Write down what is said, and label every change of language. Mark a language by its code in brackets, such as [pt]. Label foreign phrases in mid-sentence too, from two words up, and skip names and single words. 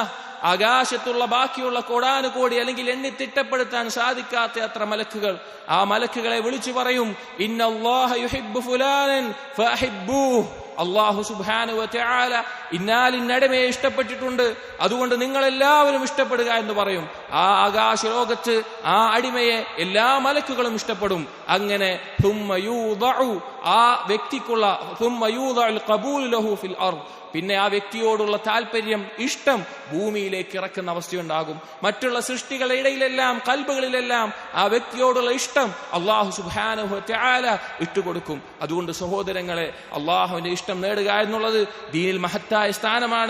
[ml] ആകാശത്തുള്ള ബാക്കിയുള്ള കോടാനുകോടി, അല്ലെങ്കിൽ എണ്ണി തിട്ടപ്പെടുത്താൻ സാധിക്കാത്ത അത്ര മലക്കുകൾ, ആ മലക്കുകളെ വിളിച്ചു പറയും, [ar] إن الله يحب فلانا فأحبوه. الله سبحانه وتعالى [ml] ഇന്നാലിന്നടിമയെ ഇഷ്ടപ്പെട്ടിട്ടുണ്ട്, അതുകൊണ്ട് നിങ്ങളെല്ലാവരും ഇഷ്ടപ്പെടുക എന്ന് പറയും. ആ ആകാശ ലോകത്ത് ആ അടിമയെ എല്ലാ മലക്കുകളും ഇഷ്ടപ്പെടും. [ar] അങ്ങനെ ثم يوضع [ml] ആ വ്യക്തിക്കുള്ള [ar] ثم يوضع القبول له في الارض. [ml] പിന്നെ ആ വ്യക്തിയോടുള്ള താല്പര്യം, ഇഷ്ടം ഭൂമിയിലേക്ക് ഇറക്കുന്ന അവസ്ഥയുണ്ടാകും. മറ്റുള്ള സൃഷ്ടികളുടെ ഇടയിലെല്ലാം, കൽബുകളിലെല്ലാം ആ വ്യക്തിയോടുള്ള ഇഷ്ടം [ar] الله سبحانه وتعالى [ml] ഇട്ടുകൊടുക്കും. അതുകൊണ്ട് സഹോദരങ്ങളെ, അല്ലാഹുവിന്റെ ഇഷ്ടം നേടുക എന്നുള്ളത് ദീനിൽ മഹത്തായ സ്ഥാനമാണ്.